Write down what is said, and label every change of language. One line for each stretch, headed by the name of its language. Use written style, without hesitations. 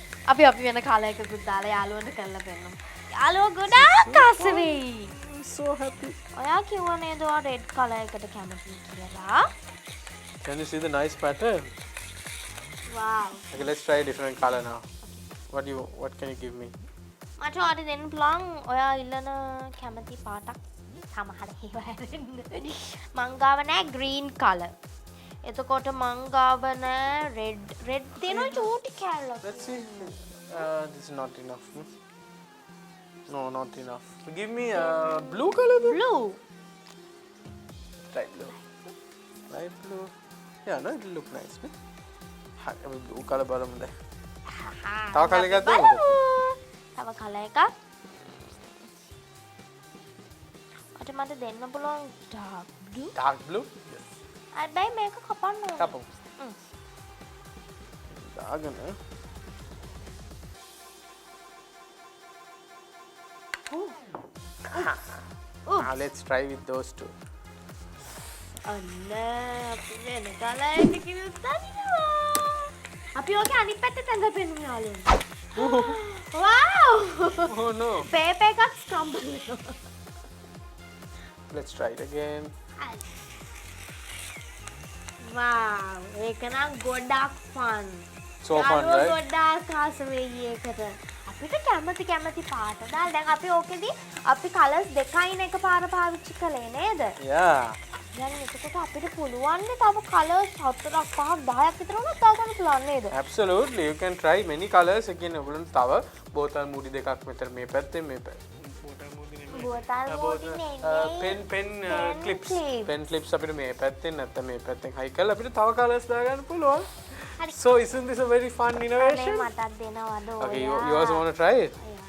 Sinhala: අපි වෙන කලර් එකකුත් දාලා යාළුවන්ට කරලා දෙන්නම්. යාළුවෝ ගොඩාක් ආස වෙයි.
English: I'm so happy.
Sinhala: ඔයා කිව්වා නේද ඔයා රෙඩ් කලර් එකට කැමතියි කියලා?
English: Can you see the nice pattern? Wow. Okay, let's try a different color now. What can you give me?
Sinhala: මට ඔයාට දෙන්න පුළුවන් ඔයා ඉල්ලන කැමති පාටක් සමහර ඒවා හැරෙන්න. මං ගාව නෑ green color. එතකොට මං ගාව නෑ red තියෙනවා චූටි කැල්ලක්.
English: Let's see. This is not enough. No, not enough. Give me a blue color then. blue. Light blue. Light blue. Yeah, no, it will look nice. Hi, blue color
Sinhala: බලමු දැන්. තව colour එකක් දෙමුද? තව colour එකක්. මට දෙන්න පුළුවන් dark blue.
English: Dark blue? Yes.
Sinhala: හැබැයි මේක කපන්න ඕනේ. කපමු. දාගෙන
English: let's try with those two.
Sinhala: අන්න අපි වෙන කලර් එකකින් උත්තරිනවා. අපි ඔගේ අනිත් පැත්තට ඇඳ පෙන්වමු යාළුවෝ.
English: wow! Oh no.
Sinhala: පේපර් එකක් ස්ක්‍රම්බල් වෙනවා.
English: Let's try it again. wow!
Sinhala: ඒක නම් ගොඩක් fun.
English: So fun, right?
Sinhala: ගොඩාක් ආස වෙයි ඒකට. අපිට කැමති පාට දාලා දැන් අපි ඕකෙදී අපි කලර්ස් දෙකයින් එකපාර පාවිච්චි කළේ නේද?
English: Yeah.
Sinhala: දැන් එතකොට අපිට පුළුවන් නේ තව කලර්ස් 4ක් 5ක් 10ක් විතර උනත් දාගන්න පුළුවන් නේද?
English: Absolutely. You can try many colors.
Sinhala: Again, ඔයගොල්ලන්ට තව බෝතල් මූඩි දෙකක් මෙතන මේ පැත්තේ මේ පැත්තේ. බෝතල් මූඩි නෙමෙයි. බෝතල් මූඩි නෙමෙයි.
English: pen clips. clips.
Sinhala: Pen clips අපිට මේ පැත්තෙන් නැත්නම් මේ පැත්තෙන් හයි කරලා අපිට තව colors දාගන්න පුළුවන්. හරි.
English: So isn't this a very fun innovation?
Sinhala: මටත් දෙනවද ඔයා?
English: Okay, you also want to try it?